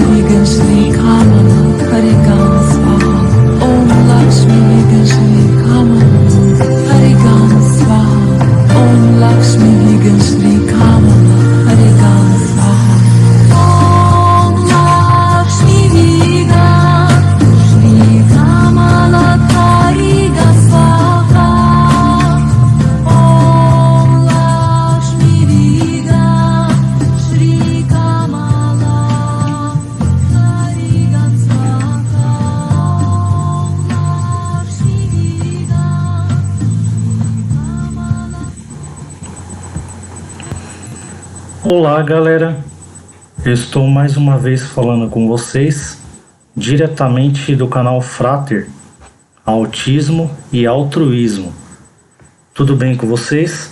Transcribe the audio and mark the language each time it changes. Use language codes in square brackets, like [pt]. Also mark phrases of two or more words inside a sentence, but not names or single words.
[sa] विगन श्री कमला हरिगन स्वाहा ॐ लक्ष्मी विगन श्री कमला हरिगन स्वाहा ॐ लक्ष्मी विगन श्री कमला हरिगन स्वाहा ॐ लक्ष्मी विगन श्री कमला हरिगन स्वाहा ॐ लक्ष्मी विगन श्री कमला हरिगन स्वाहा ॐ लक्ष्मी विगन [pt] Olá, galera. Eu estou mais uma vez falando com vocês diretamente do canal Frater, Autismo e Altruísmo. Tudo bem com vocês?